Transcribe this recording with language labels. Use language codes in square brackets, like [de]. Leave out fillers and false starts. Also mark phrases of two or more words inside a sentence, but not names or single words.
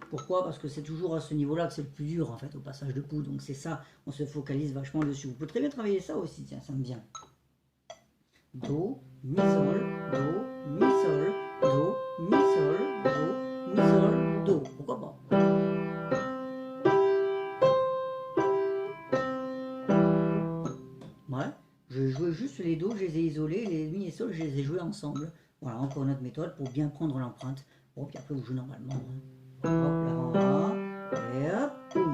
[fr] Pourquoi? Parce que c'est toujours à ce niveau-là que c'est le plus dur en fait, au passage de pouce. Donc c'est ça, on se focalise vachement dessus. Vous pouvez très bien travailler ça aussi, tiens, ça me vient. Do, mi sol, do, mi sol, do, mi sol, do, mi sol, do. Pourquoi pas? Ouais, je jouais juste les do, je les ai isolés, les mi et sol, je les ai joués ensemble. Voilà, encore notre méthode pour bien prendre l'empreinte. Bon, puis après vous jouez normalement. Hop, l'avant-bras, et hop, boum.